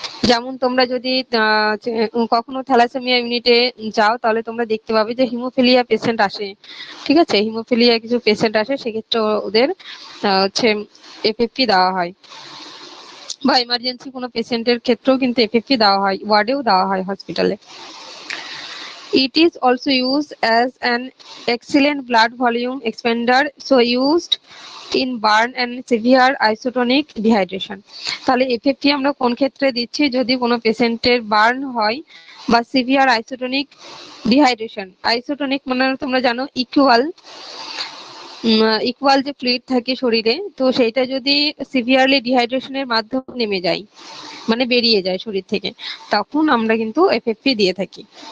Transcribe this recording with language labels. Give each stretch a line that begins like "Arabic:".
Bangla: যেমন তোমরা যদি কখনো থ্যালাসেমিয়া ইউনিটে যাও, তাহলে তোমরা দেখতে পাবে যে হিমোফিলিয়া পেশেন্ট আসে। ঠিক আছে। হিমোফিলিয়া কিছু পেশেন্ট আসে, সেক্ষেত্রে ওদের হচ্ছে এফএফপি দেওয়া হয়, বা ইমার্জেন্সি কোনো পেশেন্টের ক্ষেত্রেও কিন্তু এফএফপি দেওয়া হয়, ওয়ার্ডেও দেওয়া হয় হসপিটালে।
English: It is also used as an excellent blood volume expander, so used in burn and severe isotonic dehydration.
Bangla: তাহলে এফএফটি আমরা কোন ক্ষেত্রে দিচ্ছি, যদি কোনো পেশেন্টের বার্ন হয় বা সিভিয়ার আইসোটোনিক ডিহাইড্রেশন। আইসোটোনিক মানে তোমরা জানো ইকুয়াল, ইকুয়াল যে ফ্লুইড থাকে শরীরে, তো সেইটা যদি সিভিয়ারলি ডিহাইড্রেশনের মাধ্যমে নেমে যায়, মানে বেরিয়ে যায় শরীর থেকে, তখন আমরা কিন্তু এফএফপি দিয়ে থাকি।